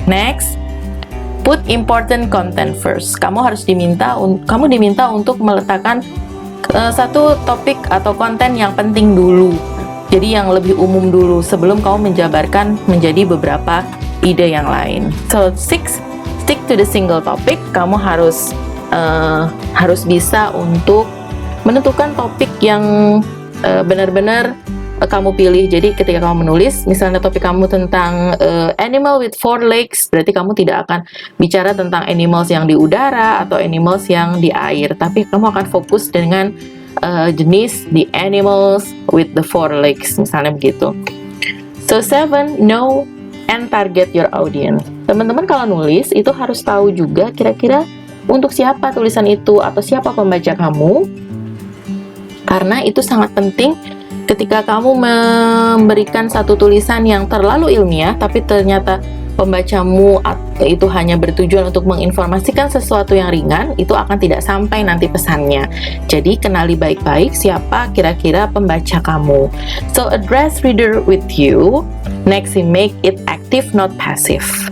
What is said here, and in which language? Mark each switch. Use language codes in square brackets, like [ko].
[en] Next, put important content first. [id] Kamu diminta untuk meletakkan satu topik atau konten yang penting dulu. Jadi yang lebih umum dulu sebelum kamu menjabarkan menjadi beberapa ide yang lain. [en] So, stick to the single topic. [id] Kamu harus bisa untuk menentukan topik yang benar-benar kamu pilih. Jadi ketika kamu menulis, misalnya topik kamu tentang animal with 4 legs, berarti kamu tidak akan bicara tentang animals yang di udara atau animals yang di air, tapi kamu akan fokus dengan jenis the animals with the 4 legs, misalnya begitu. [en] So 7, know and target your audience. [id] Teman-teman kalau nulis itu harus tahu juga kira-kira untuk siapa tulisan itu atau siapa pembaca kamu, karena itu sangat penting. Ketika kamu memberikan satu tulisan yang terlalu ilmiah, tapi ternyata pembacamu itu hanya bertujuan untuk menginformasikan sesuatu yang ringan, itu akan tidak sampai nanti pesannya. Jadi kenali baik-baik siapa kira-kira pembaca kamu. [en] So address reader with you. Next, make it active not passive.